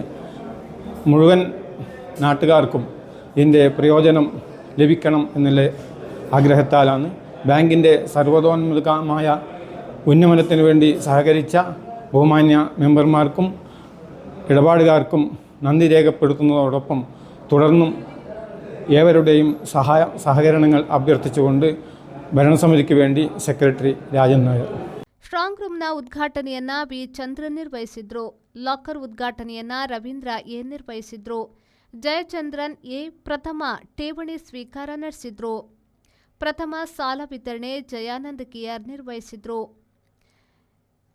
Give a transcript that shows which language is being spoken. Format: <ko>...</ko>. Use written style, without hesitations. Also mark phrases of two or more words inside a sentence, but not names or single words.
<ml>മുഴുവൻ നാട്ടുകാർക്കും ഇതിൻ്റെ പ്രയോജനം ലഭിക്കണം എന്നുള്ള ആഗ്രഹത്താലാണ് ബാങ്കിൻ്റെ സർവ്വതോന്മുഖമായ ഉന്നമനത്തിന് വേണ്ടി സഹകരിച്ച ബഹുമാന്യ മെമ്പർമാർക്കും ഇടപാടുകാർക്കും നന്ദി രേഖപ്പെടുത്തുന്നതോടൊപ്പം തുടർന്നും ഏവരുടെയും സഹകരണങ്ങൾ അഭ്യർത്ഥിച്ചുകൊണ്ട് ഭരണസമിതിക്ക് വേണ്ടി സെക്രട്ടറി രാജൻ നായർ.</ml> <kn>ಸ್ಟ್ರಾಂಗ್ ರೂಮ್ನ ಉದ್ಘಾಟನೆಯನ್ನ ವಿ. ಚಂದ್ರನ್ ನಿರ್ವಹಿಸಿದ್ರು. ಲಾಕರ್ ಉದ್ಘಾಟನೆಯನ್ನ ರವೀಂದ್ರ ಎ. ನಿರ್ವಹಿಸಿದ್ರು. ಜಯಚಂದ್ರನ್ ಎ. ಪ್ರಥಮ ಠೇವಣಿ ಸ್ವೀಕಾರ ನಡೆಸಿದ್ರು. ಪ್ರಥಮ ಸಾಲ ವಿತರಣೆ ಜಯಾನಂದ್ ಕೆಆರ್ ನಿರ್ವಹಿಸಿದ್ರು.</kn>